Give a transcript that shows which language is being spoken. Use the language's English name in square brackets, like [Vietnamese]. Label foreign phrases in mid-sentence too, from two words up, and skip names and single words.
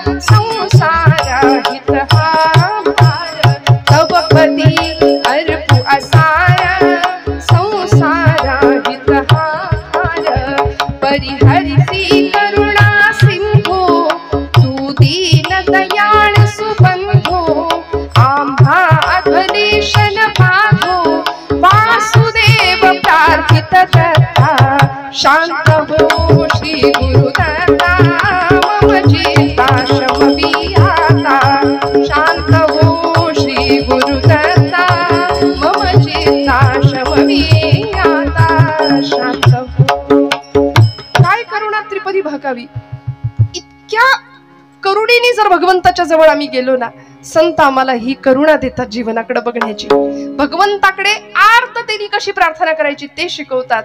[Marathi] संसार हित हा भार, तव पदी अर्पू असाय संसार हित हा भार, परिहरिसी करुणा सिंधू तू दीन दयाळ सुबंधू, आम्हा अधलेशन बाधो वासुदेव प्रार्थित दत्ता, शांत हो श्री गुरुदत्ता मम चित्ता शमवी आता, शांत हो श्री गुरुदत्ता मम चित्ता शमवी आता, शांत हो. काय करुणा त्रिपदी भागावी. इतक्या करुणीने जर भगवंताच्या जवळ आम्ही गेलो ना, संत आम्हाला ही करुणा देतात जीवनाकडे बघण्याची, भगवंताकडे आर्ततेने कशी प्रार्थना करायची ते शिकवतात.